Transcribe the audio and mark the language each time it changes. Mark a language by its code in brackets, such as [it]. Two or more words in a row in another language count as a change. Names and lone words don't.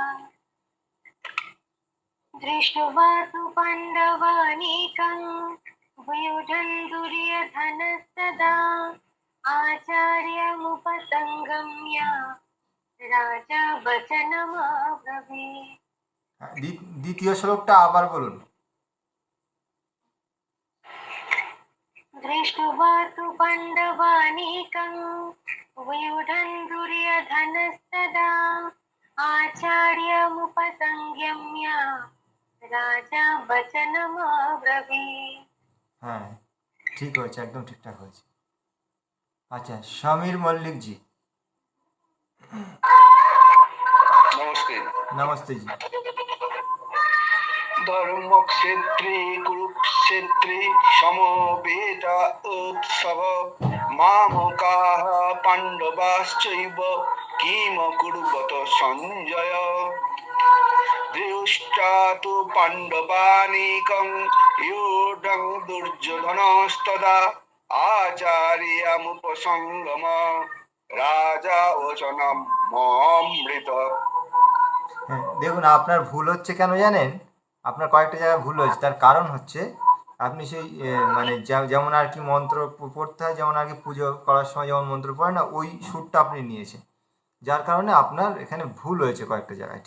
[sa] दृष्ट्वा तु पाण्डवानीकं व्यूढं दुर्योधनस्तदा आचार्यमुपसङ्गम्य राजा वचनमब्रवीत्। [bn] হ্যাঁ, দ্বিতীয় শ্লোকটা আবার বলুন। [sa] दृष्ट्वा तु पाण्डवानीकं व्यूढं दुर्योधनस्तदा आचार्यमुपसंयम्य राजा वचनमब्रवीत्। [bn] হ্যাঁ, ঠিক হয়েছে, একদম ঠিকঠাক হয়েছে। আচ্ছা, সমীর মল্লিক জি। [hi] नमस्ते। नमस्ते जी। [sa] धर्मक्षेत्रे कुरुक्षेत्रे समवेत उत्सव मामकाः पाण्डवाश्चैव किमकुर्वत सञ्जय दृष्ट्वा तु पाण्डवानीकं युद्धं दुर्योधनस्तदा आचार्यमुपसङ्गम राजा वचनम् अमृत। [bn] হ্যাঁ, দেখুন আপনার ভুল হচ্ছে কেন জানেন? আপনার কয়েকটা জায়গায় ভুল হয়েছে, তার কারণ হচ্ছে আপনি সেই মানে যেমন আর কি মন্ত্র পড়তে হয়, যেমন আর কি পুজো করার সময় যেমন মন্ত্র পড়ে না, ওই সুরটা আপনি নিয়েছেন, যার কারণে আপনার এখানে ভুল হয়েছে কয়েকটা জায়গায়।